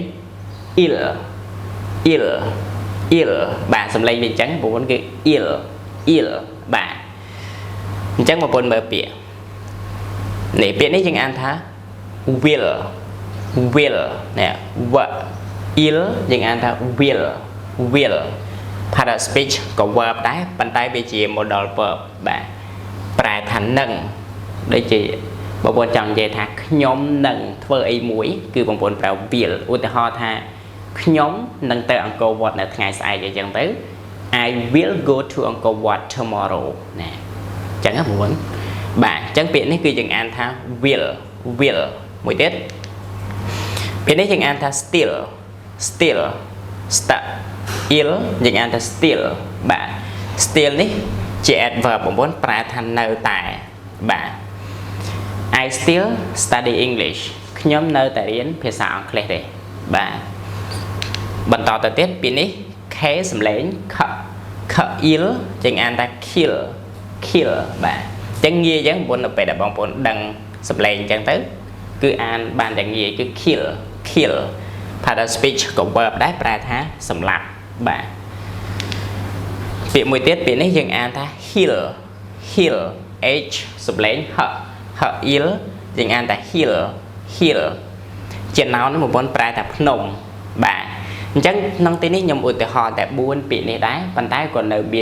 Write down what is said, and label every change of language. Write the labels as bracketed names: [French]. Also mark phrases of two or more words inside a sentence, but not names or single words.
[English] ill ill ill [Khmer] បាទសំឡេងវាអញ្ចឹងបងប្អូនគឺ [English] ill ill [Khmer] បាទអញ្ចឹងបងប្អូនមើលពាក្យនេះពាក្យនេះយើងអានថា [English] will will [Khmer] នេះ ill យើង អានថា [English] will will part of speech [Khmer] ក៏ verb ដែរប៉ុន្តែវាជា [English] modal verb [Khmer] បាទប្រែថានឹងដូចជាបង ប្អូនចង់និយាយថាខ្ញុំនឹងធ្វើអីមួយគឺបងប្អូនប្រើ will ឧទាហរណ៍ថាខ្ញុំនឹងទៅអង្គរវត្តនៅថ្ងៃស្អែកអញ្ចឹងទៅ [English] I will go to Angkor Wat tomorrow [Khmer] ណាអញ្ចឹងបងប្អូនបាទអញ្ចឹងពាក្យនេះគឺយើងអានថា [English] will will [Khmer] មួយទៀតពាក្យនេះយើងអានថា [English] still still stuck ill [Khmer] យើងអានថា still បាទ still នេះជា adverb បងប្អូនប្រែថានៅតែបាទ [English] I still study English [Khmer] ខ្ញុំនៅតែរៀនភាសាអង់គ្លេសទេបាទបន្តទៅទៀតពាក្យនេះ K សំឡេង [English] K ill [Khmer] យើងអានថា [English] kill kill [Khmer] បាទអញ្ចឹងងាយអញ្ចឹងបងប្អូននៅពេលដែលបងប្អូនដឹងសំឡេងអញ្ចឹងទៅគឺអាន បានតែងាយគឺ [English] kill kill part of speech [Khmer] ក៏ verb ដែរប្រែថាសម្លាប់បាទពាក្យមួយទៀតពាក្យនេះយើងអានថា [English] hill hill h [Khmer] សំឡេង [English] h ill [Khmer] យើងអានថា [English] hill hill [Khmer] ជា noun នេះបងប្អូនប្រែថាភ្នំបាទអញ្ចឹងក្នុងទីនេះខ្ញុំឧទាហរណ៍តែ4ពាក្យនេះដែរប៉ុន្តែក៏នៅមាន